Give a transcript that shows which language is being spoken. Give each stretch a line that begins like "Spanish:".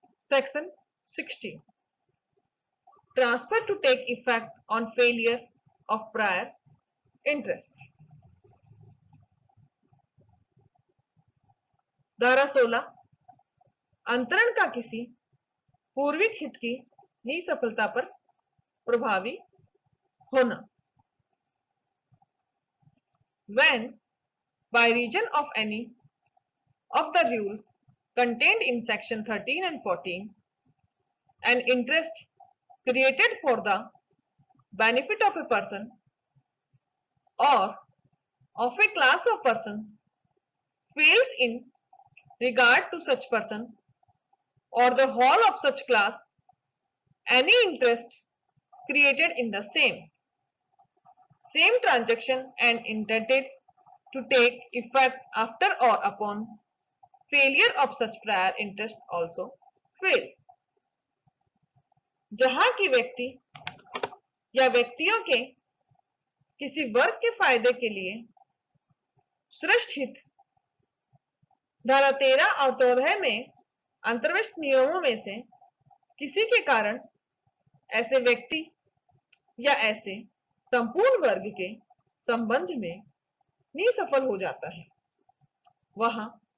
English: Section 16, transfer to take effect on failure of prior interest.
Hindi: धारा 16, अंतरण का किसी पूर्विक हित की निसफलता पर प्रभावी होना।
English: When by reason of any of the rules contained in section 13 and 14 an interest created for the benefit of a person or of a class of person fails in regard to such person or the whole of such class, any interest created in the same transaction and intended to take effect after or upon failure of such prior interest also fails।
Hindi: जहां की व्यक्ति या व्यक्तियों के किसी वर्ग के फायदे के लिए श्रेष्ठ हित धारा 13 और 14 में अंतर्विष्ट नियमों में से किसी के कारण ऐसे व्यक्ति या ऐसे संपूर्ण वर्ग के संबंध में निसफल हो जाता है, वहां